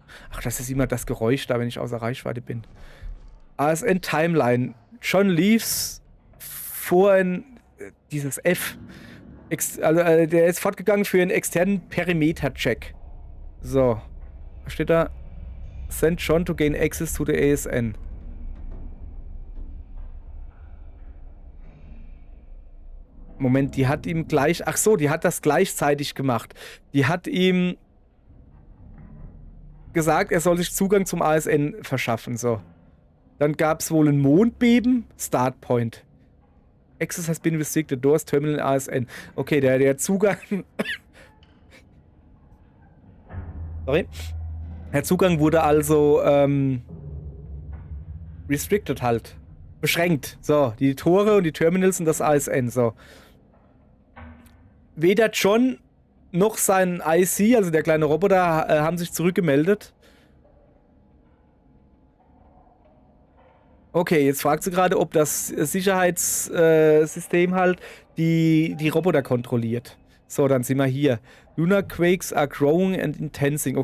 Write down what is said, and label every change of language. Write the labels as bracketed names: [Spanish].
[German] Ach, das ist immer das Geräusch da, wenn ich außer Reichweite bin. ASN Timeline. John Leaves vor dieses F. Der ist fortgegangen für einen externen Perimeter-Check. So. Was steht da? [English] Send John to gain access to the ASN. [German] Moment, die hat ihm gleich... Ach so, die hat das gleichzeitig gemacht. Die hat ihm gesagt, er soll sich Zugang zum ASN verschaffen. So. Dann gab es wohl ein Mondbeben. [English] Start Point. Access has been restricted. Doors Terminal ASN. Okay, [German] der Zugang... [English] Sorry. [German] Der Zugang wurde also restricted halt. Beschränkt. So, die Tore und die Terminals und das ASN. So. Weder John noch sein IC, also der kleine Roboter, haben sich zurückgemeldet. Okay, jetzt fragt sie gerade, ob das Sicherheitssystem halt die Roboter kontrolliert. So, dann sind wir hier. [English] Lunar Quakes are growing and intensing.